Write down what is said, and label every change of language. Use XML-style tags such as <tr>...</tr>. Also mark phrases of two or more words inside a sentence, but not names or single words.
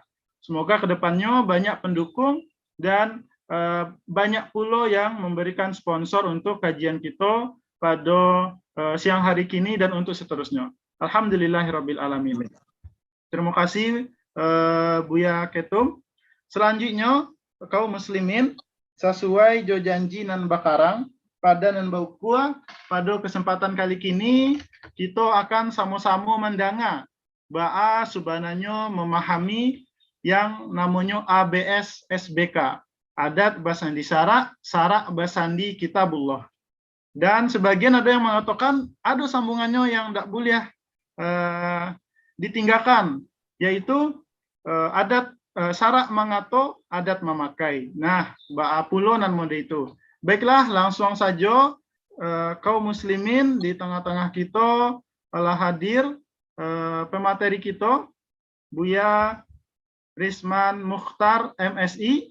<id>Semoga kedepannya banyak pendukung dan banyak pula yang memberikan sponsor untuk kajian kita pada siang hari kini dan untuk seterusnya.</id> <ar>Alhamdulillahirabbil alamin.</ar> <id>Terima kasih Buya Ketum. Selanjutnya kaum muslimin sesuai</id> <min>jo janji nan bakarang pada nan baukua</min> <id>pada kesempatan kali kini kita akan sama-sama mendengar ba'a sebenarnya memahami yang namanya ABS SBK,</id> <min>adat basandi syarak, syarak basandi kitabullah.</min> <id>Dan sebagian ada yang mengatakan ada sambungannya yang tidak boleh ditinggalkan, yaitu</id> <min>adat syarak mengato, adat memakai.</min> <id>Nah,</id> <min>ba'a pulo nan mode itu.</min> <id>Baiklah, langsung saja kaum muslimin di tengah-tengah kita telah hadir pemateri kita, Buya Risman Mukhtar MSI.</id>